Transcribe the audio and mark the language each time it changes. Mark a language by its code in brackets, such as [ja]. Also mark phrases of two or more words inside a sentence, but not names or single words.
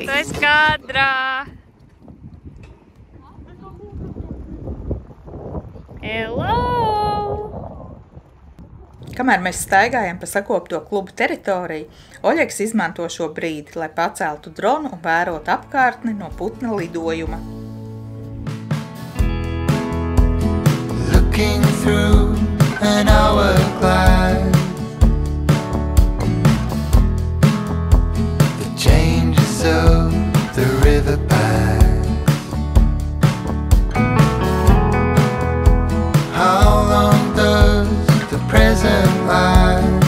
[lv] Tu esi kadrā! Hello! Kamēr mēs staigājam pa sakopto klubu teritoriju, Oļegs izmanto šo brīdi, lai paceltu dronu un vērotu apkārtni no putna lidojuma. [en] Looking through an hourglass, the changes of the river pass. How long does the present last?